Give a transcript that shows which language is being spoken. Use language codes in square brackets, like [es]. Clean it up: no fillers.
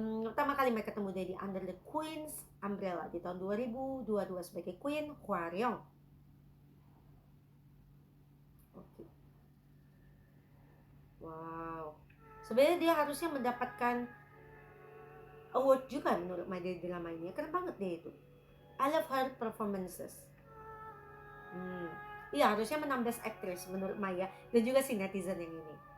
[id] Pertama kali mereka ketemu dia di Under the Queen's Umbrella di tahun 2022 sebagai Queen Hwaryong. Oke. Wow. Sebenarnya dia harusnya mendapatkan award juga menurut Mai dari drama ini. Keren banget dia itu. [en] I love her performances. [id] Iya, harusnya menang Best Actress menurut Maya dan juga si netizen yang ini.